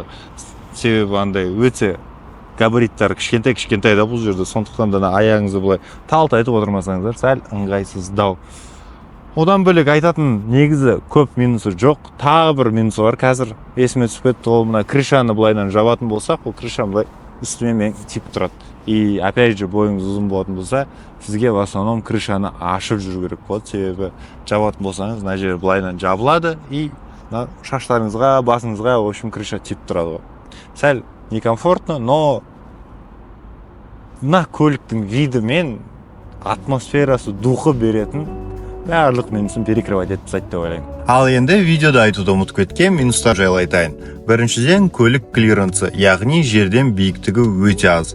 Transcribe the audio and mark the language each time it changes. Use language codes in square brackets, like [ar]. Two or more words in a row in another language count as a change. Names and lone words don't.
[kk] Себебі андай өте габариттар кішкентай да бұл жерде, сондықтан да аяғыңызды былай талтайтып отырмасаңыздар сәл ыңғайсыздау. Одан бөлек айтатын негізі көп минусы жоқ. Тағы бір минусы бар. Қазір есіме түсіп кетті, ол мына крышаны былайынан жабатын болсақ, ол крышаны былай үстімен тиіп тұрады. [ru] И опять же [kk] бойыңыз ұзын болатын болса, сізге [ru] в основном [kk] крышаны ашып жүру керек болады. Себебі жабатын болсаңыз, мына жер былайынан жабылады и шаштарыңызға, басыңызға, [ru] в общем, [kk] крыша тиіп тұрады. Сәл некомфортно, но мына көліктің виді мен атмосферасы, духы беретін барлық минусын перекрывать етіп тастайды деп ойлаймын. Ал енді видеода айтуды ұмытып кеткен минустар жайлы айтайын. Біріншіден, көлік клиренсы, яғни жерден биіктігі өте аз.